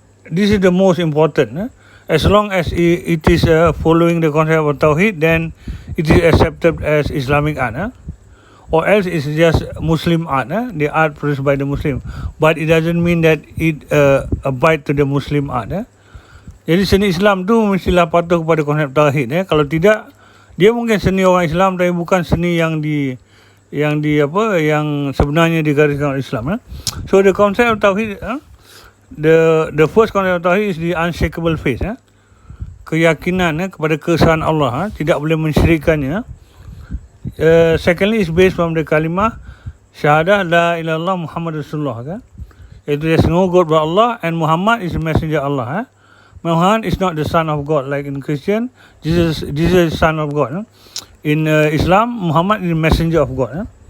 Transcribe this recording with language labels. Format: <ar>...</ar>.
<en>This is the most important. As long as it is following the concept of tauhid, then it is accepted as Islamic art. Or else it's just Muslim art, the art produced by the Muslim. But it doesn't mean that it abide to the Muslim art.</en> <ms>Jadi seni Islam tu mestilah patuh kepada konsep tauhid. Kalau tidak, dia mungkin seni orang Islam tapi bukan seni yang sebenarnya digariskan oleh Islam.</ms> <en>So the concept of tauhid, the first concept of tauhid is the unshakable faith.</en> <ms>Keyakinan kepada keesaan Allah, tidak boleh mensyirikkannya.</ms> <en>Secondly is based from the kalimah syahadah</en> <ar>la ilaha illallah Muhammad Rasulullah.</ar> <en>Iaitu there's no God but Allah and Muhammad is the messenger of Allah. Muhammad is not the son of God like in Christian. Jesus is son of God. In Islam, Muhammad is the messenger of God.</en>